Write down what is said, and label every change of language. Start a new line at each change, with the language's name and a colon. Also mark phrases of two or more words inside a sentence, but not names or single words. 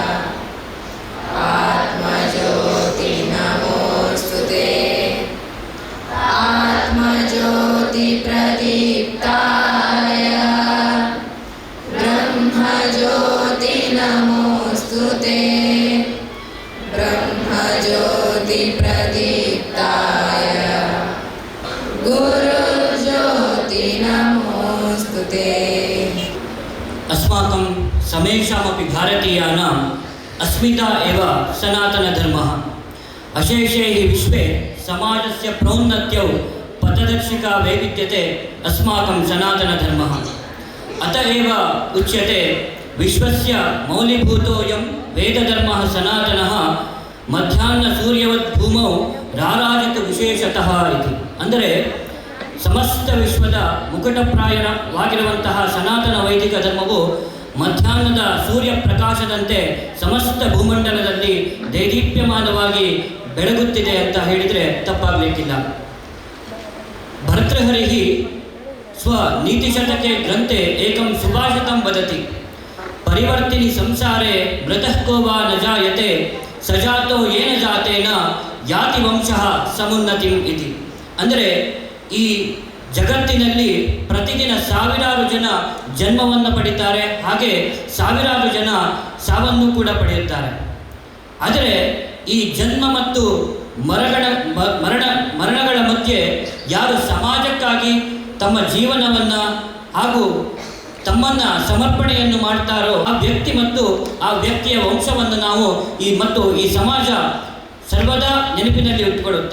Sanskrit: ಆತ್ಮಜ್ಯೋತಿ ನಮೋಸ್ತುತೇ, ಆತ್ಮಜ್ಯೋತಿ ಪ್ರದೀಪ್ತಾಯ, ಬ್ರಹ್ಮಜ್ಯೋತಿ ನಮೋಸ್ತುತೇ, ಬ್ರಹ್ಮಜ್ಯೋತಿ ಪ್ರದೀಪ್ತಾಯ, ಗುರುಜ್ಯೋತಿ ನಮೋಸ್ತುತೇ. अस्माकं समेषामपि भारतीयानाम् अस्मिता एव सनातनधर्मः। अशेषे हि विश्वे समाजस्य प्रोन्नत्यौ पथदर्शिका वैविध्यते अस्माकं सनातनधर्मः। अत एव उच्यते विश्वस्य मौलिभूतोऽयं वेदधर्मः सनातनः मध्याह्नसूर्यवत् भूमौ राराजत विशेषतः इति.
Kannada: ಅಂದರೆ ಸಮಸ್ತ ವಿಶ್ವದ ಮುಕುಟಪ್ರಾಯವಾಗಿರುವಂತಹ ಸನಾತನ ವೈದಿಕ ಧರ್ಮವು ಮಧ್ಯಾಹ್ನದ ಸೂರ್ಯ ಪ್ರಕಾಶದಂತೆ ಸಮಸ್ತ ಭೂಮಂಡಲದಲ್ಲಿ ದೈದೀಪ್ಯಮಾನವಾಗಿ ಬೆಳಗುತ್ತಿದೆ ಅಂತ ಹೇಳಿದರೆ ತಪ್ಪಾಗಲಿಕ್ಕಿಲ್ಲ.
Sanskrit: ಭರ್ತೃಹರಿः ಸ್ವನೀತಿಶತಕೆ ಗ್ರಂಥೆ ಏಕಂ ಸುಭಾಷಿತಂ ವದತಿ, ಪರಿವರ್ತಿನಿ ಸಂಸಾರೇ ಮೃತಃ ಕೋ ವಾ ನ ಜಾಯತೆ ಸಜಾತೋ ಯೇನ ಜಾತೇನ ಯಾತಿ ವಂಶಃ ಸಮುನ್ನತಿಂ ಇತಿ.
Kannada: ಅಂದರೆ ಈ ಜಗತ್ತಿನಲ್ಲಿ ಪ್ರತಿದಿನ ಸಾವಿರಾರು ಜನ ಜನ್ಮವನ್ನು ಪಡೀತಾರೆ, ಹಾಗೆ ಸಾವಿರಾರು ಜನ ಸಾವನ್ನು ಕೂಡ ಪಡೆಯುತ್ತಾರೆ. ಆದರೆ ಈ ಜನ್ಮ ಮತ್ತು ಮರಣಗಳ ಮಧ್ಯೆ ಯಾರು ಸಮಾಜಕ್ಕಾಗಿ ತಮ್ಮ ಜೀವನವನ್ನು ಹಾಗೂ ತಮ್ಮನ್ನು ಸಮರ್ಪಣೆಯನ್ನು ಮಾಡ್ತಾರೋ ಆ ವ್ಯಕ್ತಿ ಮತ್ತು ಆ ವ್ಯಕ್ತಿಯ ವಂಶವನ್ನು ನಾವು ಈ ಸಮಾಜ ಸರ್ವದಾ ನೆನಪಿನಲ್ಲಿ ಇಟ್ಟುಕೊಳ್ಳುತ್ತೆ.